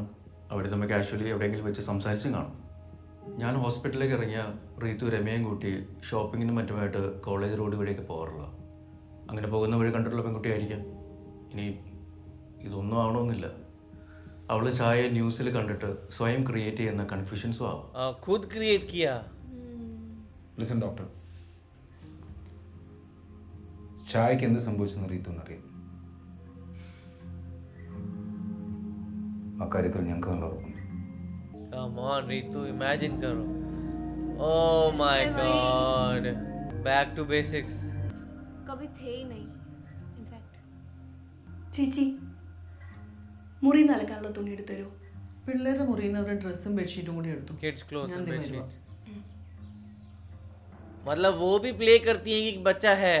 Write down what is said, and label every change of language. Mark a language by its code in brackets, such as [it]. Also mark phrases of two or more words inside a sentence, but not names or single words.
[ml] അവർ തമ്മിൽ കാഷ്വലി എവിടെയെങ്കിലും വെച്ച് സംസാരിച്ചും കാണും. ഞാൻ ഹോസ്പിറ്റലിലേക്ക് ഇറങ്ങിയ റീതു രമയും കൂട്ടി ഷോപ്പിങ്ങിനും മറ്റുമായിട്ട് [en] college road [ml] വഴിയൊക്കെ പോകാറുള്ള. അങ്ങനെ പോകുന്ന വഴി കണ്ടിട്ടുള്ള പെൺകുട്ടിയായിരിക്കാം. ഇനി ഇതൊന്നും ആവണമെന്നില്ല. അവൾ ചായ ന്യൂസിൽ കണ്ടിട്ട് സ്വയം ക്രിയേറ്റ് ചെയ്യുന്ന കൺഫ്യൂഷൻസും ആവും. [hi] खुद क्रिएट किया. [en] listen doctor, [ml] ചായക്ക് എന്ത് സംഭവിച്ചെന്ന് റീത്തു എന്നറിയാം. ആ കാര്യത്തിൽ ഞങ്ങൾക്ക് നല്ല ഉറപ്പുണ്ട്. [en] Come on, Ritu, imagine करो. Oh my God. Back to basics. [hi] कभी थे ही नहीं इनफैक्ट. [ml] ചേച്ചി മുറിന്ന് അലക്കാനുള്ള തുണി എടുത്തു തരുമോ? പിള്ളേരുടെ മുറിയിൽ നിന്ന് അവരുടെ ഡ്രസ്സും ബെഡ്ഷീറ്റും കൂടി എടുത്തു. [en] Kids clothes [ml] ഞാൻ [en] and [ml] ദേ [en] bed [ml] വരുവാ. [en] sheets. [hi] मतलब वो भी प्ले करती हैं कि बच्चा है.